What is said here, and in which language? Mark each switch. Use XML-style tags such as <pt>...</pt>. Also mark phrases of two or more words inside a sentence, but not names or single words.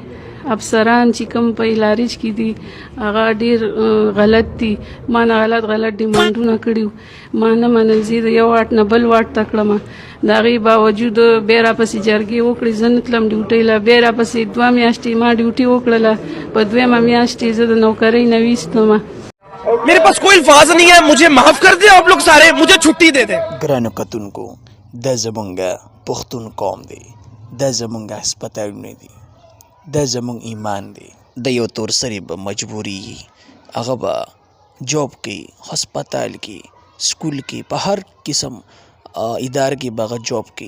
<ps>افسران چې کوم په الارج کې دي هغه ډېر غلط دي. ما نه غلط ډیمانډونه کړي وو. ما نه منل، زه د یو واټ نه بل واټ ته کړم. د هغې باوجود بیا راپسې جرګې وکړې، زه نه تلم ډیوټۍ له. بیا راپسې 2 میاشتې ما ډیوټي وکړله. په 2مه میاشت یې زه د نوکرۍ نه ویستم.</ps> <ur>میرے پاس کوئی الفاظ نہیں ہے، مجھے معاف کر دے آپ لوگ سارے، مجھے چھٹی دے دے.</ur> <ps>ګرانو کتونکو دا زمونږ پښتون قوم دی، دا زمونږ هسپتالونه دي، دا زمونږ ایمان دی. د یو تورسري به مجبورېږي، هغه به جاب کوي، هسپتال کې، سکول کې، په هر قسم اداره کې به هغه جاب کوي.</ps>